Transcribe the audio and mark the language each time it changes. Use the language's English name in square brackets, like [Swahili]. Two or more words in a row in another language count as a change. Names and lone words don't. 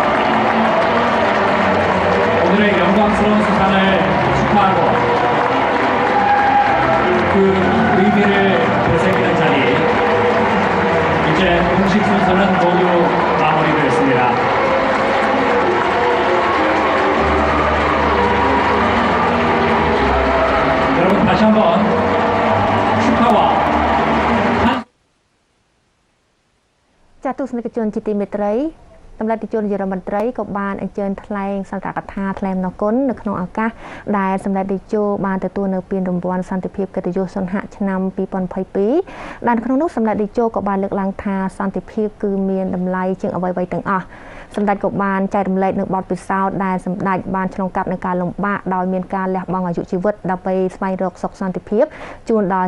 [Korean] 오늘의 영광스러운 수상을 축하하고 그 의미를 되새기는 자리, 이제 공식 순서는 모두 마무리되었습니다. 여러분 다시 한번 축하와 [Khmer] ចាទស្សនិកជនជាទីមេត្រីសម្ដេចតេជោនាយករដ្ឋមន្ត្រីក៏បានអញ្ជើញថ្លែងសន្ទរកថាថ្លែងអំណរគុណនៅក្នុងឱកាសដែលសម្ដេចតេជោបានទទួលនៅពានរង្វាន់សន្តិភាពកិត្តិយសសន្ហៈឆ្នាំ2022ដែលក្នុងនោះសម្ដេចតេជោក៏បានលើកឡើងថាសន្តិភាពគឺមានតម្លៃជាងអ្វីៗទាំងអស់សម្ដេចក៏បានចែករំលែកនៅបទពិសោធន៍ដែលសម្ដេចបានឆ្លងកាត់នឹងការលំបាកដោយមានការលះបង់អាយុជីវិតដើម្បីស្វែងរកសុខសន្តិភាពជូនដល់